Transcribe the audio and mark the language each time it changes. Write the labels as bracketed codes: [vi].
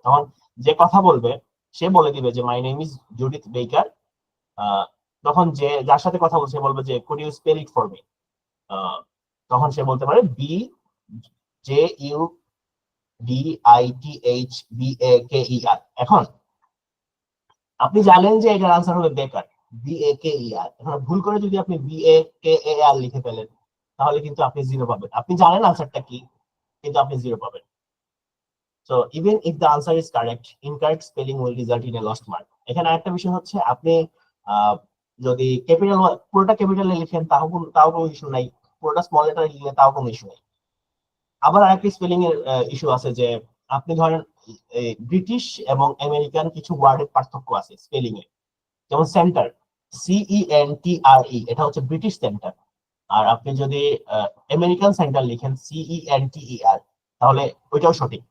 [bn] তখন যে কথা বলবে সে বলে দিবে যে [en] my name is Judith Baker, [bn] তখন যে যার সাথে কথা বলছে বলবে যে [en] could you spell it for me, [bn] তখন সে বলতে পারে BJUDITHBAKER। এখন আপনি জানেন যে এটার আনসার হবে বেকার, BAKER। এখন ভুল করে যদি আপনি BAKER লিখে ফেলেন তাহলে কিন্তু আপনি 0 পাবেন। আপনি জানেন আনসারটা কি, কিন্তু আপনি 0 পাবেন। [en] So even if the answer is correct, incorrect spelling will result in a lost mark. [bn] এখানে আরেকটা বিষয় হচ্ছে আপনি যদি ক্যাপিটাল পুরোটা ক্যাপিটালে লিখেন তাও কোনো ইস্যু নাই, পুরোটা স্মল লেটারে লিখলে তাও কোনো ইস্যু নাই। আবার আরেকটা স্পেলিং এর ইস্যু আছে, যে আপনি ধরেন ব্রিটিশ এবং আমেরিকান কিছু ওয়ার্ডের পার্থক্য আছে স্পেলিং এ, যেমন সেন্টার CENTRE, এটা হচ্ছে ব্রিটিশ সেন্টার, আর আপনি যদি আমেরিকান সেন্টার লিখেন CENTER তাহলে ওইটাও সঠিক।